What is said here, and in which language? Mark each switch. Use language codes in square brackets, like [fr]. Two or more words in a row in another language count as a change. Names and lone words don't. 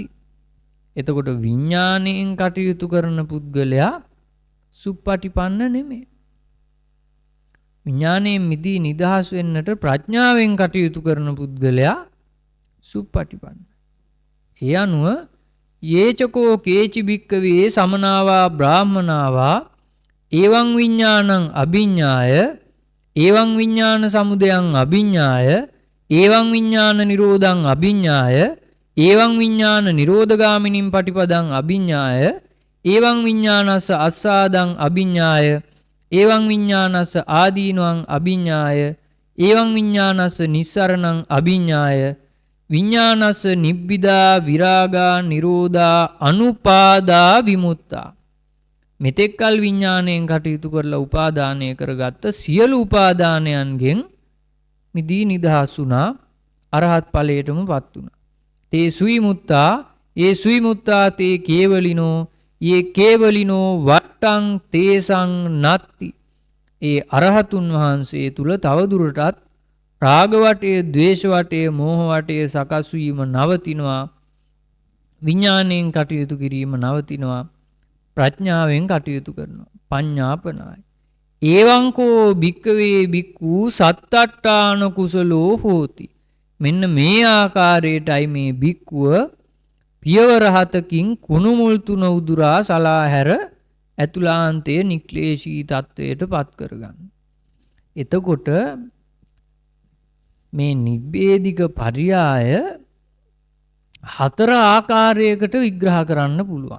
[si] එතකොට විඥාණයෙන් කටයුතු කරන පුද්ගලයා සුප්පටිපන්න නෙමෙයි. විඥාණයෙන් මිදී නිදහස් වෙන්නට ප්‍රඥාවෙන් කටයුතු කරන පුද්ගලයා සුප්පටිපන්න. ඒ අනුව [pi] යේචකෝ කේචි භික්කවේ සමනාවා බ්‍රාහ්මනාවා ඒවං විඥානං අභිඤ්ඤාය ඒවං විඥාන සමුදයං අභිඤ්ඤාය ඒවං විඥාන නිරෝධං අභිඤ්ඤාය ඒවං විඥාන නිරෝධගාමිනින් පටිපදං අභිඤ්ඤාය ඒවං විඥානස්ස අස්සාදං අභිඤ්ඤාය ඒවං විඥානස්ස ආදීනවං අභිඤ්ඤාය ඒවං විඥානස්ස නිස්සරණං අභිඤ්ඤාය විඥානස්ස නිබ්බිදා විරාගා නිරෝධා අනුපාදා විමුක්තා. [si] මෙතෙක්කල් විඥාණයෙන් කටයුතු කරලා උපාදානය කරගත්ත සියලු උපාදානයන්ගෙන් මිදී නිදහස් වුණා අරහත් ඵලයටමපත් වුණා. [pi] තේ සුවිමුත්තා ඒ සුවිමුත්තා තේ කේවලිනෝ යේ කේවලිනෝ වට්ටං තේසං නත්ති. [si] ඒ අරහතුන් වහන්සේ තුල තවදුරටත් රාග වටය, ද්වේෂ වටය, මෝහ වටය සකස් වීම නවතිනවා. විඥාණයෙන් කටයුතු කිරීම නවතිනවා. ප්‍රඥාවෙන් කටයුතු කරනවා. පඤ්ඤාපනාය. [pi] ඒවංකෝ භික්කවේ භික්ඛු සත්තට්ඨාන කුසලෝ හෝති. [si] මෙන්න මේ ආකාරයටයි මේ භික්ඛුව පියවර 7කින් කුණු මුල් 3 උදුරා සලා හැර ඇතුලාන්තයේ නික්ලේශී තත්වයට පත් කරගන්න. එතකොට මේ නිබ්බේධික පරියාය 4 ආකාරයකට විග්‍රහ කරන්න පුළුවන්.